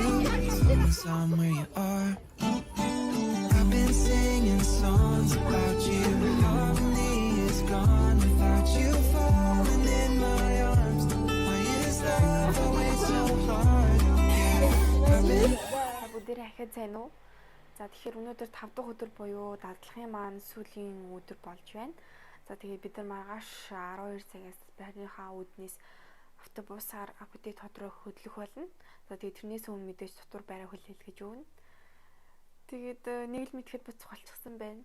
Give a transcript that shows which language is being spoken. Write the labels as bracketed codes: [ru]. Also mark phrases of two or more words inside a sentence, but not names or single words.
[en] As long as I'm where you are. I've been singing songs about you. Harmony is gone without you falling in my arms. Why is love always so hard? Yeah, I've been [mn] Бүгдээрээ ахиад сайн уу? За тэгэхээр өнөөдөр 5 дахь өдөр буюу дадлахын маань сүүлийн өдөр болж байна. За тэгээд бид нар маргааш 12 цагаас байрныхаа үүднээс автобусаар Акутыг тодроо хөдлөх болно. За тэгээд тэрнээс өмнө мэдээж дотор байраа хүлээл гэж өгнө. Тэгээд нэг л мэдхэд буцах болчихсон байна.